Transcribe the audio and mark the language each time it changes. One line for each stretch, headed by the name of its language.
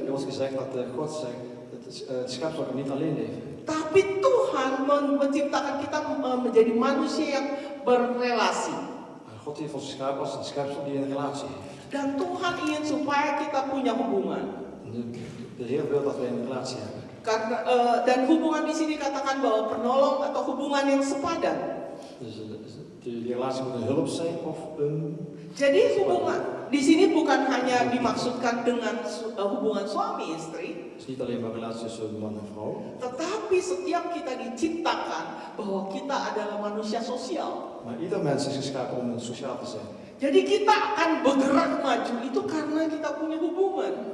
Dutch: Er wordt gezegd dat God zegt dat het schepsel kan niet alleen leven.
Indonesian: Tapi Tuhan menciptakan kita menjadi manusia yang berrelasi.
Dutch: God heeft ons geschapen als een schepsel die een relatie heeft.
Indonesian: Dan Tuhan ingin supaya kita punya hubungan.
Dutch: De Heer wil dat wij een relatie hebben.
Indonesian: Karena dan hubungan di sini katakan bahwa penolong atau hubungan yang sepadan.
Dutch: Dus die relatie moet een hulp zijn of een.
Indonesian: Jadi hubungan di sini bukan hanya dimaksudkan dengan hubungan suami istri.
Dutch: Het is niet alleen maar relatie tussen man en vrouw.
Indonesian: Tetapi setiap kita diciptakan bahwa kita adalah manusia sosial.
Dutch: Maar ieder mens is geschapen om sociaal te zijn.
Indonesian: Jadi kita akan bergerak maju itu karena kita punya hubungan.